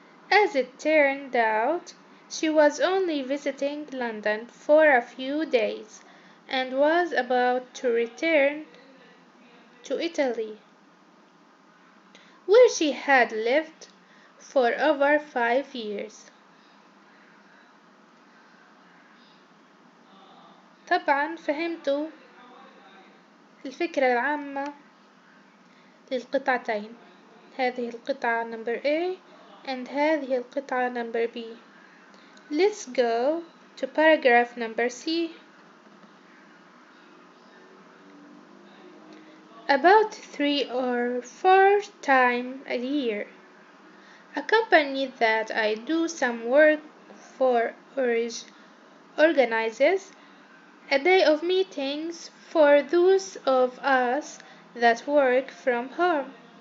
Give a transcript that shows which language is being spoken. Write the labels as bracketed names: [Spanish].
[English] As it turned out, she was only visiting London for a few days and was about to return to Italy, where she had lived for over 5 years. [Arabic] طبعا فهمتوا الفكرة العامة للقطعتين، هذه القطعة [English] number A and [Arabic] هذه القطعة [English] number B. Let's go to paragraph number C. About 3 or 4 times a year, a company that I do some work for organizes a day of meetings for those of us that work from home.